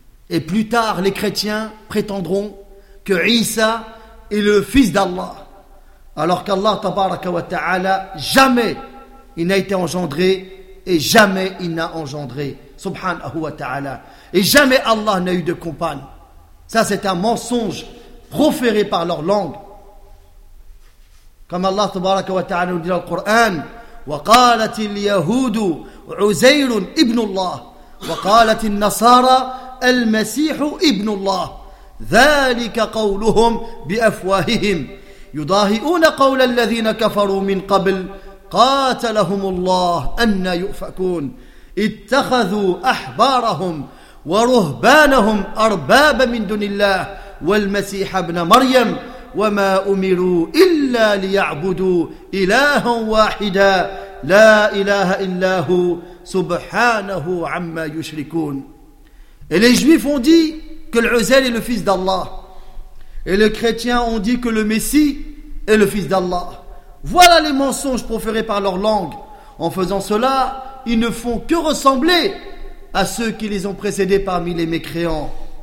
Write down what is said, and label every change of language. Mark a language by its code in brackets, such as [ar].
[fr] Et plus tard, les chrétiens prétendront que Isa est le fils d'Allah, alors qu'Allah tabaraka wa ta'ala, jamais il n'a été engendré et jamais il n'a engendré, subhanahu wa ta'ala. Et jamais Allah n'a eu de compagne. Ça, c'est un mensonge proféré par leur langue. Comme Allah tabaraka wa ta'ala nous dit dans le Coran, [ar] « وَقَالَتِ الْيَهُودُ عُزَيْرٌ إِبْنُ اللَّهِ وَقَالَتِ النَّصَارَى الْمَسِيحُ إِبْنُ اللَّهِ ذَلِكَ قَوْلُهُمْ بِأَفْوَاهِهِمْ يُضَاهِئُونَ قَوْلَ الَّذِينَ كَفَرُوا مِنْ قَبْلِ قَاتَلَهُمُ اللَّهِ أَنَّا يُؤْفَكُونَ اتَّخَذُوا أَحْبَارَهُمْ وَرُهْبَانَهُمْ أَرْبَابَ مِنْ دُنِ اللَّهِ وَالْمَسِيحَ ابْنَ مَرْيَمَ وَمَا أُمِرُوا إِلَّا لِيَعْبُدُوا إِلَهًا وَاحِدًا لَا إِلَهَ إِلَّا هُوَ سُبْحَانَهُ عَمَّا يُشْرِكُونَ. [fr] Et les juifs ont dit que l'Uzel est le fils d'Allah. Et les chrétiens ont dit que le Messie est le fils d'Allah. Voilà les mensonges proférés par leur langue. En faisant cela, ils ne font que ressembler à ceux qui les ont précédés parmi les mécréants.